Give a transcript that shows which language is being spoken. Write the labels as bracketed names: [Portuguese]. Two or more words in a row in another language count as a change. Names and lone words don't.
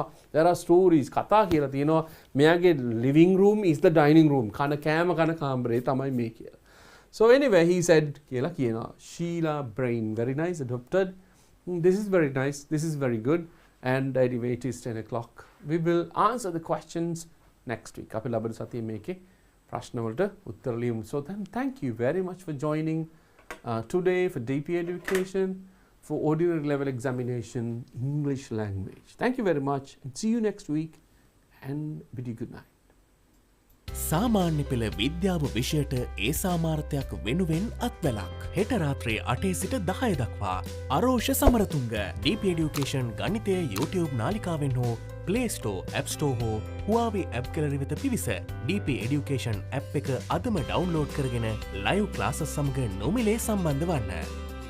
[English] There are stories [Sinhala] කතා කියලා තියෙනවා. මෙයාගේ [English] living room is the dining room. [Sinhala] කන කෑම කන කාමරේ තමයි මේ කියලා. [English] So anyway he said [Sinhala] කියලා කියනවා. [English] Sheila Brain very nice adopted. This is very nice. This is very good. And anyway it is 10 o'clock. We will answer the questions next week. [Sinhala] අපි ලබන සතියේ මේකේ ප්‍රශ්න වලට උත්තර ලියමු. [English] So thank you very much for joining today for DP Education. For ordinary level examination, English language. Thank you very much and see you next week and bid you good night. [Sinhala] සාමාන්‍ය පෙළ විද්‍යාව විෂයට ඒ සාමාර්ථයක් වෙනුවෙන් අත්වැලක්. හෙට රාත්‍රයේ 8 සිට 10 දක්වා අරෝෂ සමරතුංග DP Education ගණිතය YouTube නාලිකාවෙන් හෝ Play Store, App Store හෝ Huawei app gallery වෙත පිවිස DP Education app එක අදම ඩවුන්ලෝඩ් කරගෙන [English] live classes [Sinhala] සමග නොමිලේ සම්බන්ධ වන්න.